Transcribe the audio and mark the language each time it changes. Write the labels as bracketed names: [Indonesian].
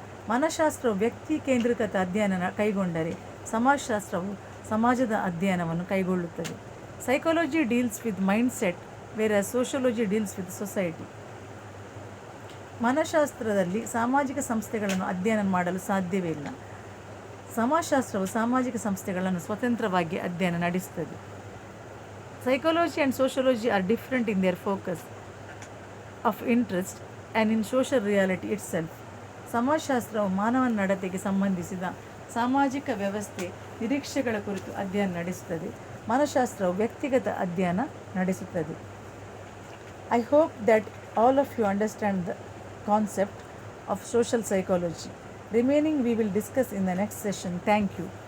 [Kannada] ಮನಃಶಾಸ್ತ್ರವು ವ್ಯಕ್ತಿ ಕೇಂದ್ರೀಕೃತ ಅಧ್ಯಯನ ಕೈಗೊಂಡರೆ ಸಮಾಜಶಾಸ್ತ್ರವು ಸಮಾಜದ ಅಧ್ಯಯನವನ್ನು ಕೈಗೊಳ್ಳುತ್ತದೆ. [English] Psychology deals with mind set where sociology deals with society. [Kannada] ಮನಃಶಾಸ್ತ್ರದಲ್ಲಿ ಸಾಮಾಜಿಕ ಸಂಸ್ಥೆಗಳನ್ನು ಅಧ್ಯಯನ ಮಾಡಲು ಸಾಧ್ಯವೇ ಇಲ್ಲ. ಸಮಾಜಶಾಸ್ತ್ರವು ಸಾಮಾಜಿಕ ಸಂಸ್ಥೆಗಳನ್ನು ಸ್ವತಂತ್ರವಾಗಿ ಅಧ್ಯಯನ ನಡೆಸುತ್ತದೆ. [English] Psychology and sociology are different in their focus of interest and in social reality itself. [Kannada] ಸಮಾಜಶಾಸ್ತ್ರವು ಮಾನವನ ನಡತೆಗೆ ಸಂಬಂಧಿಸಿದ ಸಾಮಾಜಿಕ ವ್ಯವಸ್ಥೆ ನಿರೀಕ್ಷೆಗಳ ಕುರಿತು ಅಧ್ಯಯನ ನಡೆಸುತ್ತದೆ. ಮನಃಶಾಸ್ತ್ರವು ವ್ಯಕ್ತಿಗತ ಅಧ್ಯಯನ ನಡೆಸುತ್ತದೆ. [English] I hope that all of you understand the concept of social psychology. Remaining we will discuss in the next session. Thank you.